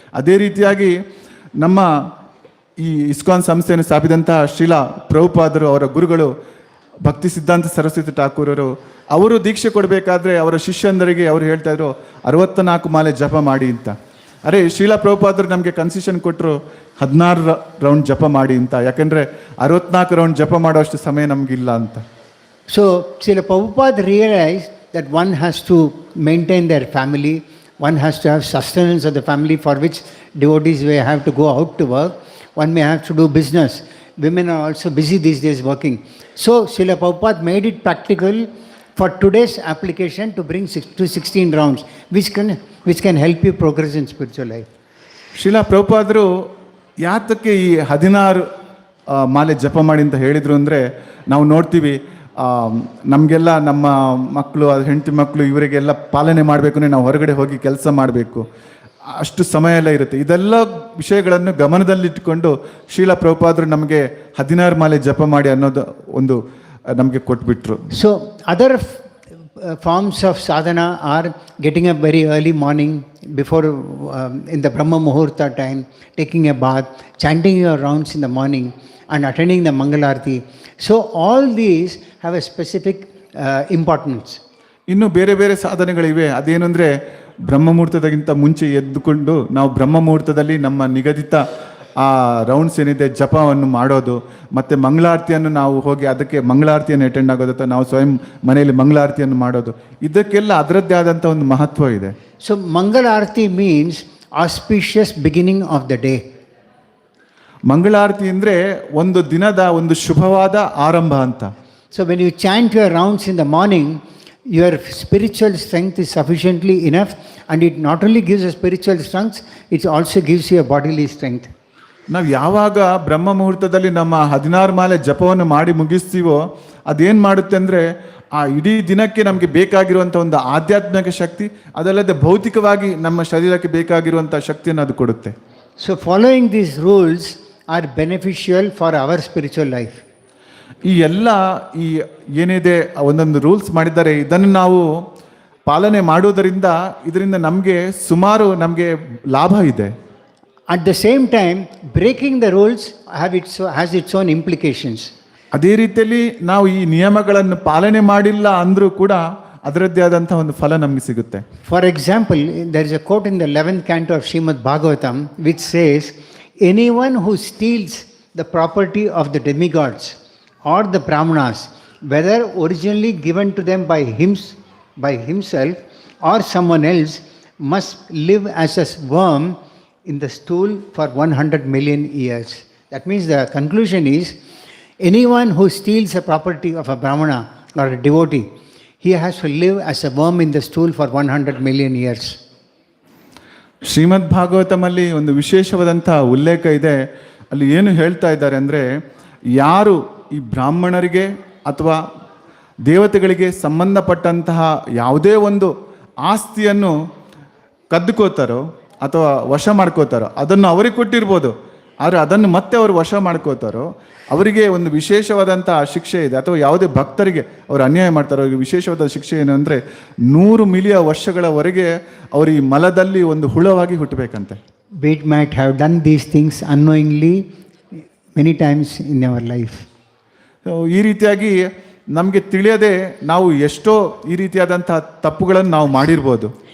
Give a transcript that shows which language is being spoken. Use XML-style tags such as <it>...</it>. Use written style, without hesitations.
<kn>ಅದೇ ರೀತಿಯಾಗಿ ನಮ್ಮ ಈ ಇಸ್ಕಾನ್ ಸಂಸ್ಥೆಯನ್ನು ಸ್ಥಾಪಿಸಿದಂತಹ ಶ್ರೀಲ ಪ್ರಭುಪಾದರು ಅವರ ಗುರುಗಳು ಭಕ್ತಿ ಸಿದ್ಧಾಂತ ಸರಸ್ವತಿ ಠಾಕೂರರು ಅವರು ದೀಕ್ಷೆ ಕೊಡಬೇಕಾದ್ರೆ ಅವರ ಶಿಷ್ಯಂದರಿಗೆ ಅವರು ಹೇಳ್ತಾ ಇದ್ರು 64 ಮಾಲೆ ಜಪ ಮಾಡಿ ಅಂತ. ಅರೆ ಶ್ರೀಲ ಪ್ರಭುಪಾದರು ನಮಗೆ ಕನ್ಸೆಷನ್ ಕೊಟ್ಟರು 16 ರೌಂಡ್ ಜಪ ಮಾಡಿ ಅಂತ, ಯಾಕಂದರೆ 64 ರೌಂಡ್ ಜಪ ಮಾಡೋಷ್ಟು ಸಮಯ ನಮಗಿಲ್ಲ ಅಂತ.</kn> <en>So Srila Prabhupada realized that one has to maintain their family, one has to have sustenance of the family, for which devotees may have to go out to work, one may have to do business. Women are also busy these days working. So Srila Prabhupada made it practical for today's application to bring 16 rounds, which can help you progress in spiritual life.</en> <kn>Srila ಪ್ರಭುಪಾದರು ಯಾತಕ್ಕೆ ಈ 16 ಮಾಲೆ ಜಪ ಮಾಡಿ ಅಂತ ಹೇಳಿದರು ಅಂದರೆ, ನಾವು ನೋಡ್ತೀವಿ ನಮಗೆಲ್ಲ ನಮ್ಮ ಮಕ್ಕಳು ಹೆಂಡತಿ ಮಕ್ಕಳು ಇವರಿಗೆಲ್ಲ ಪಾಲನೆ ಮಾಡಬೇಕು ಅಂದರೆ ನಾವು ಹೊರಗಡೆ ಹೋಗಿ ಕೆಲಸ ಮಾಡಬೇಕು, ಅಷ್ಟು ಸಮಯ ಎಲ್ಲ ಇರುತ್ತೆ. ಇದೆಲ್ಲ ವಿಷಯಗಳನ್ನು ಗಮನದಲ್ಲಿಟ್ಟುಕೊಂಡು ಶ್ರೀಲ ಪ್ರಭುಪಾದರು ನಮಗೆ 16 ಮಾಲೆ ಜಪ ಮಾಡಿ ಅನ್ನೋದು ಒಂದು ನಮಗೆ ಕೊಟ್ಬಿಟ್ರು.</kn> <en>So other forms of sadhana are getting up very early morning before in the Brahma Muhurta time, taking a bath, chanting your rounds in the morning and attending the Mangalarti. So all these have a specific importance.</en> <kn>ಇನ್ನು ಬೇರೆ ಬೇರೆ ಸಾಧನೆಗಳಿವೆ. ಅದೇನು ಅಂದರೆ ಬ್ರಹ್ಮ ಮುಹೂರ್ತದಕ್ಕಿಂತ ಮುಂಚೆ ಎದ್ದುಕೊಂಡು ನಾವು ಬ್ರಹ್ಮ ಮುಹೂರ್ತದಲ್ಲಿ ನಮ್ಮ ನಿಗದಿತ ಆ ರೌಂಡ್ಸ್ ಏನಿದೆ ಜಪವನ್ನು ಮಾಡೋದು, ಮತ್ತು ಮಂಗಳಾರತಿಯನ್ನು ನಾವು ಹೋಗಿ ಅದಕ್ಕೆ ಮಂಗಳಾರತಿಯನ್ನು ಅಟೆಂಡ್ ಆಗೋದು ಅಥವಾ ನಾವು ಸ್ವಯಂ ಮನೆಯಲ್ಲಿ ಮಂಗಳಾರತಿಯನ್ನು ಮಾಡೋದು, ಇದಕ್ಕೆಲ್ಲ ಅದರದ್ದೇ ಆದಂಥ ಒಂದು ಮಹತ್ವ ಇದೆ.</kn> <en>So Mangalarti means auspicious beginning of the day.</en> <kn>ಮಂಗಳಾರತಿ ಅಂದರೆ ಒಂದು ದಿನದ ಒಂದು ಶುಭವಾದ ಆರಂಭ ಅಂತ.</kn> <en>So when you chant your rounds in the morning, your spiritual strength is sufficiently enough, and it not only gives a spiritual strength, it also gives you a bodily strength.</en> <kn>ನಾವು ಯಾವಾಗ ಬ್ರಹ್ಮ ಮುಹೂರ್ತದಲ್ಲಿ ನಮ್ಮ 16 ಮಾಲೆ ಜಪವನ್ನು ಮಾಡಿ ಮುಗಿಸ್ತೀವೋ ಅದೇನು ಮಾಡುತ್ತೆ ಅಂದರೆ ಆ ಇಡೀ ದಿನಕ್ಕೆ ನಮಗೆ ಬೇಕಾಗಿರುವಂಥ ಒಂದು ಆಧ್ಯಾತ್ಮಿಕ ಶಕ್ತಿ, ಅದಲ್ಲದೆ ಭೌತಿಕವಾಗಿ ನಮ್ಮ ಶರೀರಕ್ಕೆ ಬೇಕಾಗಿರುವಂಥ ಶಕ್ತಿಯನ್ನು ಅದು ಕೊಡುತ್ತೆ.</kn> <en>So following these rules are beneficial for our spiritual life.</en> <kn>ಈ ಎಲ್ಲ ಈ ಏನಿದೆ ಒಂದೊಂದು ರೂಲ್ಸ್ ಮಾಡಿದ್ದಾರೆ, ಇದನ್ನು ನಾವು ಪಾಲನೆ ಮಾಡುವುದರಿಂದ ಇದರಿಂದ ನಮಗೆ ಸುಮಾರು ನಮಗೆ ಲಾಭ ಇದೆ.</kn> <en>At the same time breaking the rules has its own implications.</en> <kn>ಅದೇ ರೀತಿಯಲ್ಲಿ ನಾವು ಈ ನಿಯಮಗಳನ್ನು ಪಾಲನೆ ಮಾಡಿಲ್ಲ ಅಂದರೂ ಕೂಡ ಅದರದ್ದೇ ಆದಂಥ ಒಂದು ಫಲ ನಮಗೆ ಸಿಗುತ್ತೆ.</kn> <en>For example, there is a quote in the 11th canto of Srimad Bhagavatam which says, anyone who steals the property of the demigods or the brahmanas, whether originally given to them by himself or someone else, must live as a worm in the stool for 100 million years. That means the conclusion is, anyone who steals a property of a brahmana or a devotee, he has to live as a worm in the stool for 100 million years.</en> <kn>ಶ್ರೀಮದ್ ಭಾಗವತಮಲ್ಲಿ ಒಂದು ವಿಶೇಷವಾದಂಥ ಉಲ್ಲೇಖ ಇದೆ. ಅಲ್ಲಿ ಏನು ಹೇಳ್ತಾ ಇದ್ದಾರೆ ಅಂದರೆ, ಯಾರು ಈ ಬ್ರಾಹ್ಮಣರಿಗೆ ಅಥವಾ ದೇವತೆಗಳಿಗೆ ಸಂಬಂಧಪಟ್ಟಂತಹ ಯಾವುದೇ ಒಂದು ಆಸ್ತಿಯನ್ನು ಕದ್ದುಕೋತಾರೋ ಅಥವಾ ವಶ ಮಾಡ್ಕೋತಾರೋ, ಅದನ್ನು ಅವರಿಗೆ ಕೊಟ್ಟಿರ್ಬೋದು, ಆದರೆ ಅದನ್ನು ಮತ್ತೆ ಅವರು ವಶ ಮಾಡ್ಕೋತಾರೋ ಅವರಿಗೆ ಒಂದು ವಿಶೇಷವಾದಂಥ ಶಿಕ್ಷೆ ಇದೆ. ಅಥವಾ ಯಾವುದೇ ಭಕ್ತರಿಗೆ ಅವರು ಅನ್ಯಾಯ ಮಾಡ್ತಾರೋ ಅವರಿಗೆ ವಿಶೇಷವಾದ ಶಿಕ್ಷೆ ಏನು ಅಂದರೆ 100 ಮಿಲಿಯನ್ ವರ್ಷಗಳವರೆಗೆ ಅವರು ಈ ಮಲದಲ್ಲಿ ಒಂದು ಹುಳವಾಗಿ ಹುಟ್ಟಬೇಕಂತೆ.</kn> <en>We might have done these things unknowingly many times in our life.</en> <kn>ಈ ರೀತಿಯಾಗಿ ನಮಗೆ ತಿಳಿಯದೆ ನಾವು ಎಷ್ಟೋ ಈ ರೀತಿಯಾದಂಥ ತಪ್ಪುಗಳನ್ನು ನಾವು ಮಾಡಿರ್ಬೋದು.</kn>